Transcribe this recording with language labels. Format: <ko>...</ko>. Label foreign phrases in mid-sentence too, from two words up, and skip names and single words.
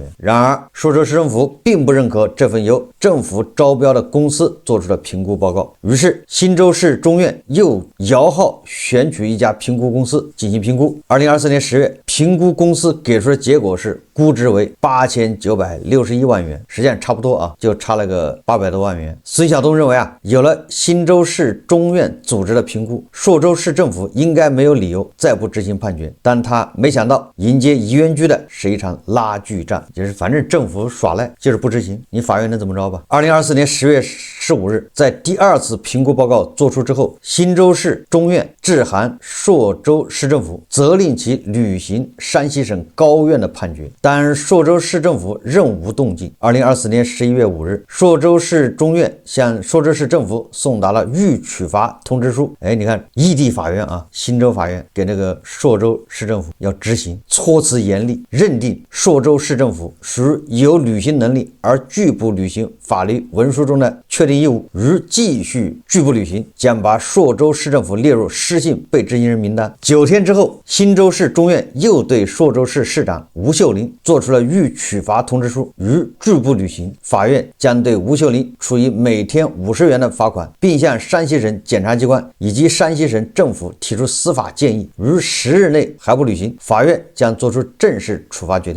<zh>然而，朔州市政府並不認可這份由政府招標的公司做出的評估報告，於是新州市中院又摇號選取一家評估公司進行評估。2024年10月，評估公司給出的結果是估值為8961萬元，實際上差不多啊，就差了個800多萬元。孙曉東認為啊，有了新州市中院組織的評估，朔州市政府應該沒有理由再不執行判決，但他沒想到迎接宜源居的是一場拉鋸戰，就是反正政府耍赖就是不執行，你法院能怎么着吧。2024年10月15日，在第二次評估報告作出之後，新州市中院致函朔州市政府，責令其履行山西省高院的判決，但朔州市政府仍無动靜。2024年11月5日，朔州市中院向朔州市政府送达了预取罚通知書。你看异地法院啊，新州法院给那个朔州市政府要执行，措辞严厉，认定朔州市政府属有履行能力而拒不履行法律文书中的確定義務，如繼續拒不履行，將把朔州市政府列入失信被執行人名單。9天之後，新州市中院又對朔州市市長吳秀林做出了預取罰通知書，如拒不履行，法院將對吳秀林處以每天50元的罰款，並向山西省檢察機關以及山西省政府提出司法建議，如10日內還不履行，法院將做出正式處罰決定。</zh>